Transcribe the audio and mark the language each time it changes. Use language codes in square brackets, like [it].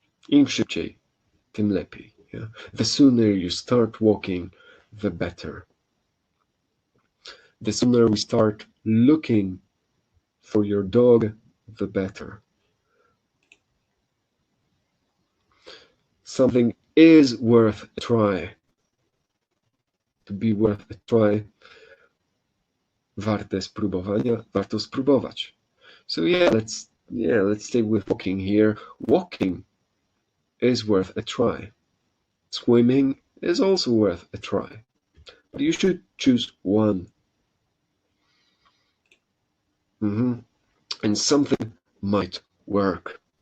[pl] Im szybciej, tym lepiej. [en] Yeah? The sooner you start walking, the better. The sooner we start looking for your dog, the better. Something is worth a try. To be worth a try, [pl] warte spróbowania, warto spróbować. [en] So let's stay with walking here. Walking is worth a try. Swimming is also worth a try. But you should choose one. And something might work.